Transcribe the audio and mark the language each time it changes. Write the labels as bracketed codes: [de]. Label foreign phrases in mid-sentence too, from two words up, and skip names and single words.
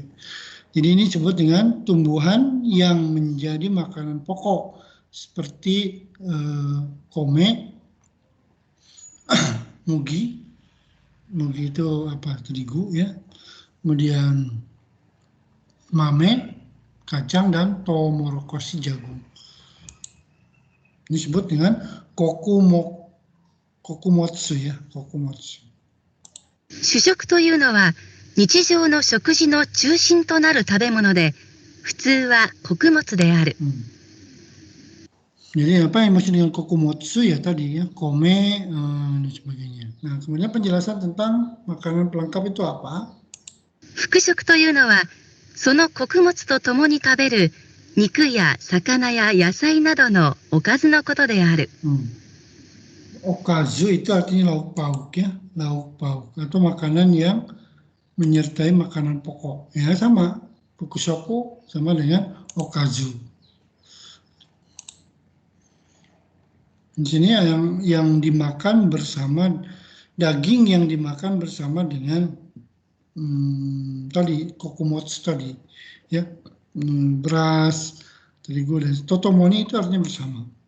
[id] Jadi ini disebut dengan tumbuhan yang menjadi makanan pokok seperti kome, mugi itu apa, terigu ya, kemudian mame, kacang, dan tomorokoshi jagung. Ini disebut dengan kokumotsu ya, kokumotsu. [ja] 主食というのは日常の食事の中心となる食べ物で、普通は穀物である。 [id] Jadi apa yang maksud dengan kokumotsu ya tadi ya, kome dan sebagainya. Nah, kemudian penjelasan tentang makanan pelengkap itu apa? [ja] 副食というのは、その穀物と共に食べる肉や魚や野菜などのおかずのことである。 [id] Okazu itu artinya lauk pauk ya, lauk pauk atau makanan yang menyertai makanan pokok. Ya sama, fukushoku sama dengan okazu. Di sini yang dimakan bersama daging yang dimakan bersama dengan tadi kokumotsu tadi ya, beras, terigu dan totomoni itu artinya bersama.